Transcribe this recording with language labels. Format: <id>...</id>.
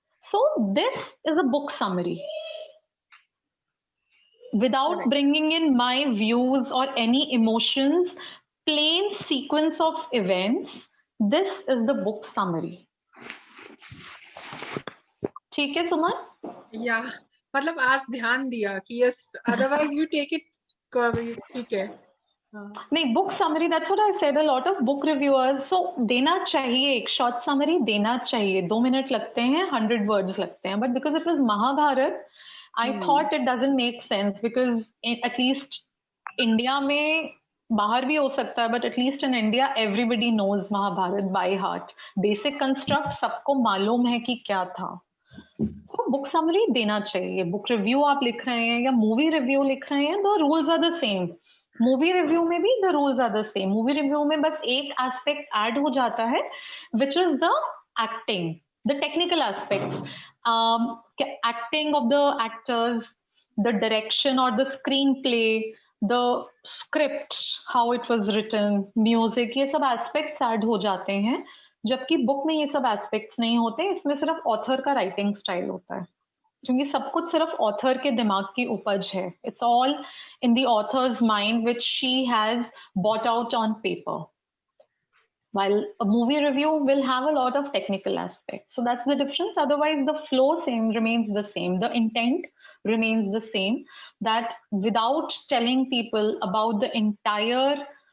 <en>So this is a book summary. Without bringing in my views or any emotions, plain sequence of events, this is the book summary.</en> <hi>ठीक है सुमन? Yeah, मतलब आज ध्यान दिया कि yes,</hi> <en>otherwise you take it</en> <hi>ठीक है.</hi> <en>नहीं, book summary, that's what I said. A lot of book reviewers, so</en> <hi>देना चाहिए, एक short summary देना चाहिए. 2 minute लगते हैं, 100 words लगते हैं.</hi> <en>But because it was Mahabharat, I thought it doesn't make sense because at least India</en> <hi>में बाहर भी हो सकता है,</hi> <en>but at least in India everybody knows Mahabharat by heart.</en> <hi>Basic construct सबको मालूम है कि क्या था. तो book summary देना चाहिए. Book review आप लिख रहे हैं या movie review लिख रहे हैं,</hi> <en>the rules are the same.</en> <hi>Movie review में भी the rules are the same. Movie review में बस एक aspect add हो जाता है,</hi> <en>which is the acting, the technical aspects. Acting of the actors, the direction or the screenplay, the script, how it was written, music,</en> <hi>ये सब aspects add हो जाते हैं, जबकि book में ये सब aspects नहीं होते. इसमें सिर्फ author का writing style होता है, क्योंकि सब कुछ सिर्फ author के दिमाग की उपज है.</hi> <en>It's all in the author's mind, which she has brought out on paper. While a movie review will have a lot of technical aspects. So that's the difference. Otherwise, the flow remains the same. The intent remains the same. That without telling people about the entire</en>